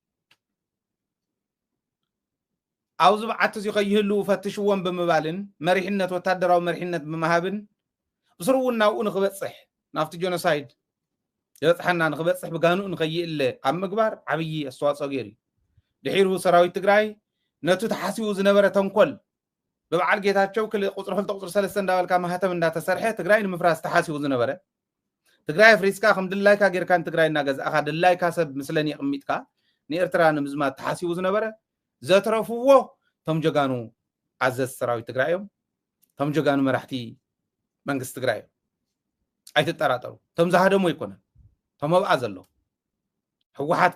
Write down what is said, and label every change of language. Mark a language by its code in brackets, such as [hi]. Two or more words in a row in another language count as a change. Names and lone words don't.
[ti] አውዝ በዓት እዚ ከይህሉ ፈትሽዎም ብምባልን መሪሕነት ወታደራዊ መሪሕነት ብምሃብን ብስሩውናው ንኽበፅሕ ናፍቲ ጀኖሳይድ የበፅሐና ንኽበፅሕ ብጋኑኡ ንኸይእለ ኣብ ምግባር ዓብይ ኣስተዋፅኦ ገይሩ ድሒሩ ሰራዊት ትግራይ ነቱ ተሓሲቡ ዝነበረ ተንኮል በበዓል ጌታቸው ቁጥር 2 ቁጥር 3 እንዳበልካ ማህተም እንዳተሰርሐ ትግራይ ንምፍራስ ተሓሲቡ ዝነበረ ትግራይ ፍሪስካ ከም ድላይካ ጌርካን ትግራይ እናገዛእካ ድላይካ ሰብ ምስለኒ ቅሚጥካ ንኤርትራ ንምዝማት ተሓሲቡ ዝነበረ ዘትረፍዎ ቶም ጀጋኑ ኣዘዝ ሰራዊት ትግራይ እዮም ቶም ጀጋኑ መራሕቲ መንግስቲ ትግራይ ኣይትጠራጠሩ ቶም ዝሃደሙ ይኮነን ቶም ኣብኣ ዘሎ ህወሓት